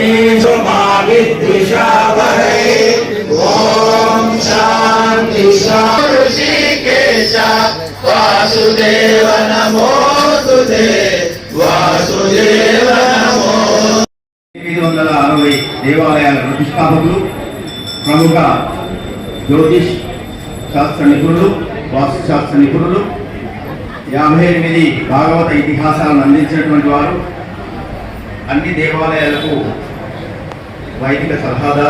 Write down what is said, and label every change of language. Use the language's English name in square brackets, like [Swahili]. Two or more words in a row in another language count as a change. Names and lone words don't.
[Sanskrit] विद्विषावहै ओम शांति ऋषिकेश वासुदेव नमोस्तुते वासुदेव नमो [Telugu] 860 దేవాలయాల ప్రతిష్టాపకులు, ప్రముఖ జ్యోతిష్ శాస్త్ర నిపుణులు, వాస్తు శాస్త్ర నిపుణులు, 58 భాగవత ఇతిహాసాలను అందించినటువంటి వారు, అన్ని దేవాలయాలకు వైదిక సలహాదారు.